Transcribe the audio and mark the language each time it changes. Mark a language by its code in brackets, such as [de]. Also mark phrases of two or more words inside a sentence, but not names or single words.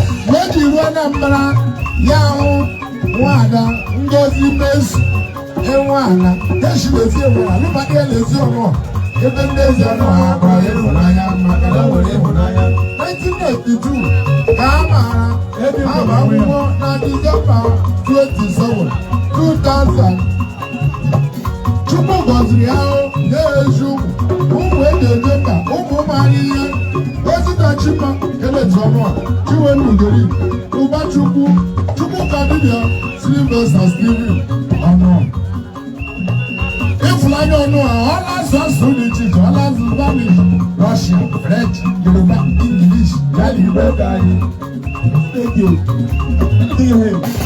[ig] N'oji ruo Anambra, ya hụ nwaada Ngozi Mezu, ewu ala, ya si lezi ewu ala, alụmdi ya lezi ọnụ a. Ebe ndị ezi ọnụ a, akpọrọ ya ịhụnanya, maka na o nwere ịhụnanya. Nineteen eighty-two ka a maara, Ebe ama akwụkwọ na Disemba twenty-seven, two thousand. Chukwu gọziri ya hụ, nye ya ezi ụmụ, ụmụ e ji eje mba, ụmụ maara ihe. Ozi na Chima, Kenneth Ọnụa, Chinwendu Ugeri, Ụbachukwu, Chukwuka Dibia, Sylvester Stephen Ọnụa. Ịfụnanya Ọnụa, ọ na-azụ asụsụ dị iche iche, ọ na-azụ Spanish, Russian, French, Yoruba, English, ya na Igbo ka anyị. [en] Thank you. Thank you.